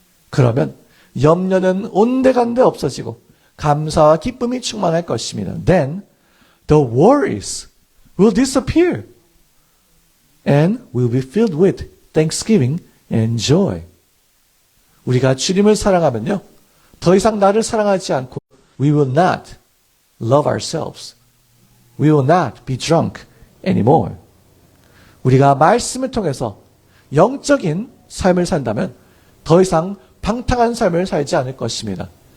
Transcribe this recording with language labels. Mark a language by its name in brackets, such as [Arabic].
[Korean] 그러면 염려는 온데간데 없어지고 감사와 기쁨이 충만할 것입니다. [English] Then the worries will disappear and we'll be filled with thanksgiving and joy. [Korean] 우리가 주님을 사랑하면요. 더 이상 나를 사랑하지 않고 [English] we will not love ourselves. We will not be drunk anymore. [Korean] 우리가 말씀을 통해서 영적인 삶을 산다면 더 이상 방탕한 삶을 살지 않을 것입니다.